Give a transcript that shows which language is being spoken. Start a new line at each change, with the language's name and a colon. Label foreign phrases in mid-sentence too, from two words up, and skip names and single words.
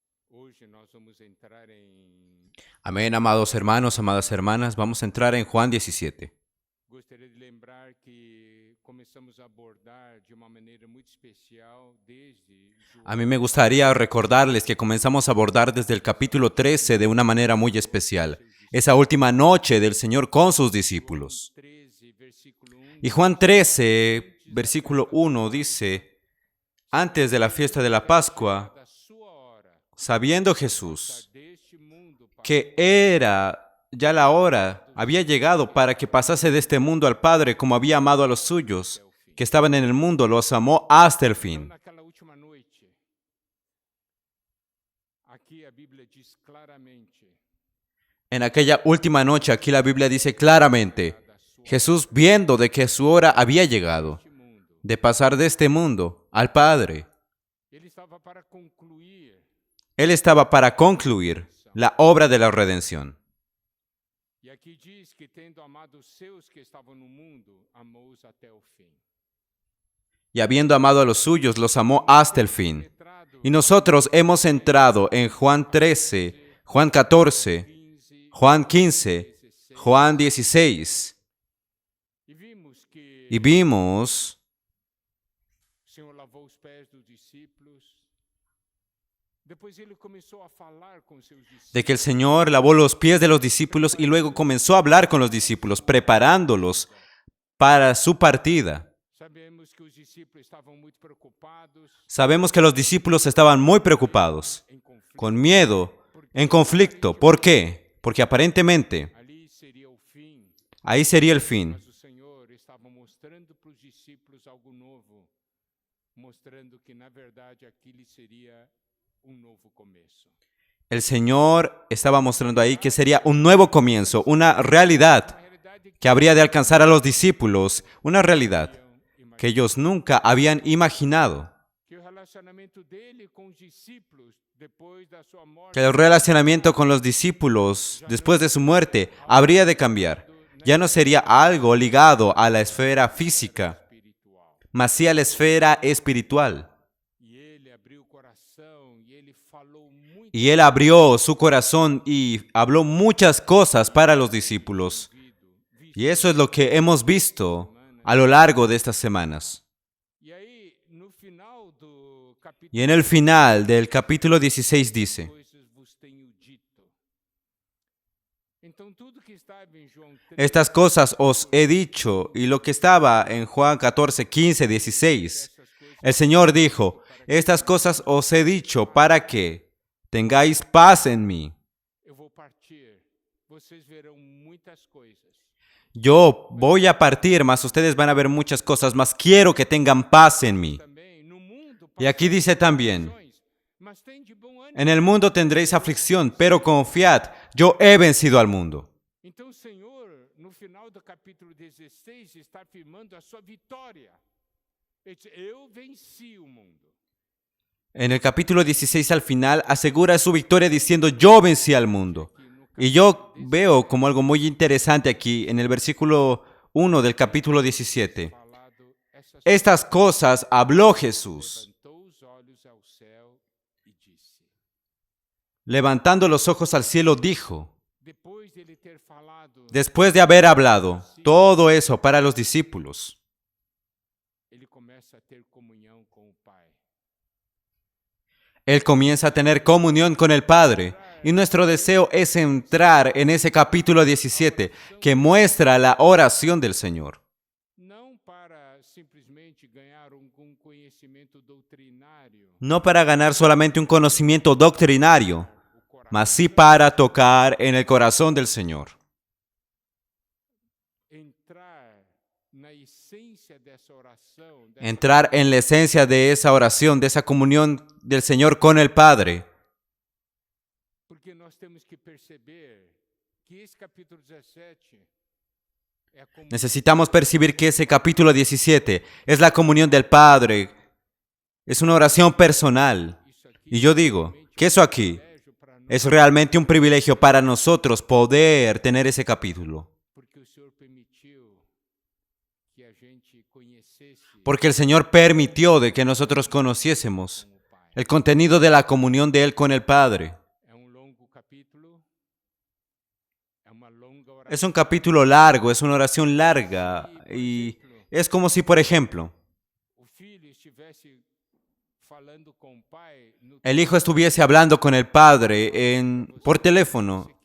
Portuguese: Hoje nós vamos entrar em.
Spanish: Amén, amados hermanos, amadas hermanas. Vamos a entrar en Juan 17.
Portuguese: Gostaria de lembrar que começamos a abordar de uma maneira muito especial desde
Spanish: A mí me João, gustaría recordarles que comenzamos a abordar desde el capítulo 13 de una manera muy especial, esa última noche del Señor con sus João discípulos. 13, versículo 1 Y
Portuguese: diz
Spanish: Juan
Portuguese: assim:
Spanish: 13, versículo 1 dice, antes de la fiesta de la Pascua,
Portuguese: "Chegada a sua hora,
Spanish: sabiendo
Portuguese: passar
Spanish: Jesús
Portuguese: deste mundo para
Spanish: que era ya la hora, había llegado para que pasase de este mundo al Padre como había amado a los suyos, que estaban en el mundo, los amó hasta el
Portuguese: Então,
Spanish: fin.
Portuguese: naquela última noite, aqui a Bíblia diz claramente:
Spanish: En aquella última noche, aquí la Biblia dice claramente,
Portuguese: "Chegada a sua
Spanish: Jesús, viendo de que su hora había llegado,
Portuguese: este mundo".
Spanish: de pasar de este mundo al Padre,
Portuguese: Ele estava para concluir
Spanish: Él estaba para concluir la obra de la redención.
Portuguese: E aqui diz que, tendo amado os seus que estavam no mundo, amou-os até o fim.
Spanish: Y habiendo amado a los suyos, los amó hasta el fin.
Portuguese: Penetrado
Spanish: Y nosotros hemos entrado en Juan 13, Juan 14, 15, Juan 15, 16. Juan 16.
Portuguese: E vimos que
Spanish: Y vimos
Portuguese: o Senhor lavou os pés dos discípulos. Depois ele começou a falar com os seus discípulos.
Spanish: de que el Señor lavó los pies de los discípulos y luego comenzó a hablar con los discípulos, preparándolos para su partida.
Portuguese: Sabemos que os discípulos estavam muito preocupados,
Spanish: Sabemos que los discípulos estaban muy preocupados,
Portuguese: em conflito.
Spanish: con miedo, en conflicto. ¿Por qué? Porque aparentemente
Portuguese: Ali seria o fim.
Spanish: ahí sería el fin.
Portuguese: Mas o Senhor estava mostrando para os discípulos algo novo, mostrando que, na verdade, aquele seria novo começo.
Spanish: El Señor estaba mostrando ahí que sería un nuevo comienzo, una realidad
Portuguese: realidade
Spanish: que habría de alcanzar a los discípulos, una realidad que ellos nunca habían imaginado.
Portuguese: que o relacionamento dele com os discípulos depois da sua morte
Spanish: Que el relacionamiento con los discípulos después de su muerte habría de cambiar. Ya no sería algo ligado a la esfera física,
Portuguese: espiritual.
Spanish: mas sí a la esfera espiritual.
Portuguese: E ele abriu o coração e ele falou muito
Spanish: Y Él abrió su corazón y habló muchas cosas para los discípulos.
Portuguese: visto.
Spanish: Y eso es lo que hemos visto a lo largo de estas semanas.
Portuguese: E aí, no final do capítulo
Spanish: Y en el final del capítulo 16 dice,
Portuguese: coisas vos tenho dito. Então tudo que estava em João 3,
Spanish: estas cosas os he dicho, y lo que estaba en Juan 14, 15, 16,
Portuguese: essas coisas
Spanish: el Señor dijo, estas cosas os he dicho para que tengáis paz en mí.
Portuguese: eu vou partir. Vocês verão muitas coisas.
Spanish: Yo voy a partir, mas ustedes van a ver muchas cosas, mas quiero que tengan paz en mí.
Portuguese: Também no mundo
Spanish: Y aquí dice también,
Portuguese: aflições, mas tem de bom ânimo.
Spanish: en el mundo tendréis aflicción, pero confiad, yo he vencido al mundo.
Portuguese: Então o Senhor, no final do capítulo 16, está afirmando a sua vitória. Ele diz, eu venci o mundo.
Spanish: En el capítulo 16 al final asegura su victoria diciendo, yo vencí al mundo. Y yo veo como algo muy interesante aquí en el versículo 1 del capítulo 17.
Portuguese: Falado essas
Spanish: Estas cosas habló Jesús,
Portuguese: levantou os olhos ao céu e disse.
Spanish: levantando los ojos al cielo dijo,
Portuguese: Depois de ele ter falado,
Spanish: después de haber hablado todo eso para los discípulos,
Portuguese: ele começa a ter comunhão com o Pai.
Spanish: Él comienza a tener comunión con el Padre. Y nuestro deseo es entrar en ese capítulo 17 que muestra la oración del Señor.
Portuguese: Não para simplesmente ganhar algum conhecimento doutrinário,
Spanish: No para ganar solamente un conocimiento doctrinario,
Portuguese: o coração,
Spanish: mas sí para tocar en el corazón del Señor.
Portuguese: entrar na essência dessa oração, dessa
Spanish: Entrar en la esencia de esa oración, de esa comunión del Señor con el Padre.
Portuguese: porque nós temos que perceber que esse capítulo 17 é a comunhão.
Spanish: Necesitamos percibir que ese capítulo 17 es la comunión del Padre. Es una oración personal.
Portuguese: Isso aqui
Spanish: Y yo digo que eso aquí
Portuguese: privilégio para nós,
Spanish: es realmente un privilegio para nosotros poder tener ese capítulo.
Portuguese: porque o Senhor permitiu que a gente conhecesse
Spanish: Porque el Señor permitió de que nosotros conociésemos
Portuguese: como Pai.
Spanish: el contenido de la comunión de Él con el Padre. Es un capítulo largo, es una oración larga y es como si, por ejemplo, el hijo estuviese hablando con el padre por teléfono.